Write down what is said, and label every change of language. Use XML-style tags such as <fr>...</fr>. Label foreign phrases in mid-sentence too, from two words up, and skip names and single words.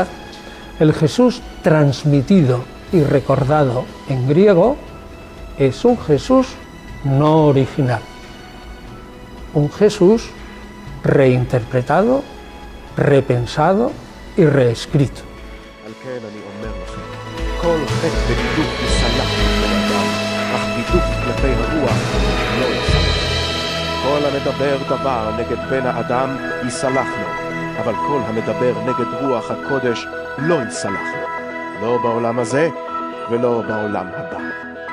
<es>El Jesús transmitido y recordado en griego es un Jesús no original, un Jesús reinterpretado, repensado y reescrito.</es> <he>כל המדבר דבר נגד בן האדם יסלח לו, אבל כל המדבר נגד רוח הקודש לא יסלח לו, לא בעולם הזה ולא בעולם הבא.</he>